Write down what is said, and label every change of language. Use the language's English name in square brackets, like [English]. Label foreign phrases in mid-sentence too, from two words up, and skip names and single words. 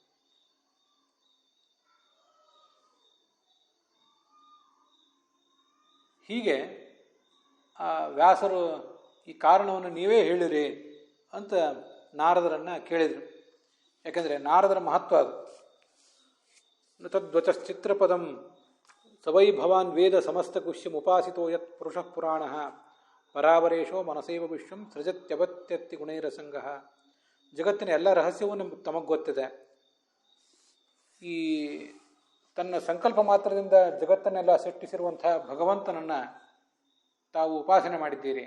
[Kannada] ಹೀಗೆ ವ್ಯಾಸರು ಈ ಕಾರಣವನ್ನು ನೀವೇ ಹೇಳಿರಿ ಅಂತ ನಾರದರನ್ನು ಕೇಳಿದರು. ಯಾಕೆಂದರೆ ನಾರದರ ಮಹತ್ವ ಅದು. [Sanskrit] ತದ್ವಚಶ್ಚಿತ್ರಪದಂ ಸವೈ ಭವಾನ್ ವೇದ ಸಮಸ್ತ ಕುಶ್ಯಂ ಉಪಾಸಿತೋ ಯತ್ ಪುರುಷಃ ಪುರಾಣ ಪರಾವರೇಶೋ ಮನಸೈವ ವಿಶ್ವಂ ಸೃಜತ್ಯವತ್ಯತ್ತಿ ಗುಣೈರಸಂಗ. [Kannada] ಜಗತ್ತಿನ ಎಲ್ಲ ರಹಸ್ಯವೂ ತಮಗೆ ಗೊತ್ತಿದೆ. ಈ ತನ್ನ ಸಂಕಲ್ಪ ಮಾತ್ರದಿಂದ ಜಗತ್ತನ್ನೆಲ್ಲ ಸೃಷ್ಟಿಸಿರುವಂಥ ಭಗವಂತನನ್ನು ತಾವು ಉಪಾಸನೆ ಮಾಡಿದ್ದೀರಿ.